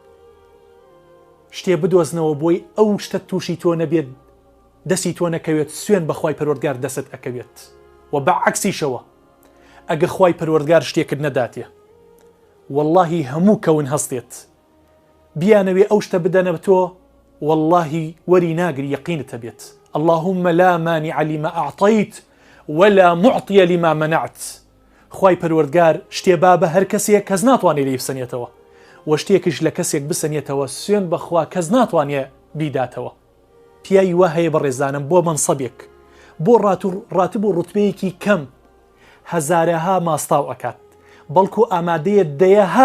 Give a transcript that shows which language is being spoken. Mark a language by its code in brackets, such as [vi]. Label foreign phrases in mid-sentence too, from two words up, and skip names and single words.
[ckb] شتێ بدۆزنەوە بۆی ئەو شتە تووشی تۆ نەبێت دەستی تۆ نەکەوێت سوێن بەخوای پەروەردگار دەست ئەکەوێت و بەعەکسیشەوە ئەگە خوای پەروەردگار شتێکت نەداتێ واللهی هەموو کەون هەستێت بیانەوێ ئەو شتە بدەنە تۆ واللهی وەری ناگری یەقینت هەبێت اللهم [ar] لا مانع لما أعطيت ولا معطي لما منعت [ckb] خوای پەروەردگار شتێ با بە هەر کەسێک کەس ناتوانێت لێی بسەنێتەوە و شتێکش لە کەسێک بسەنێتەوە سوێن بەخوا کەس ناتوانێت بیداتەوە پیاوی وا هەیە بەڕێزانم بۆ منسەبێک بۆ ڕاتب و ڕوتبەیەکی کەم هەزارەها ماستاو ئەکات بەڵکو ئامادەیە دەیەها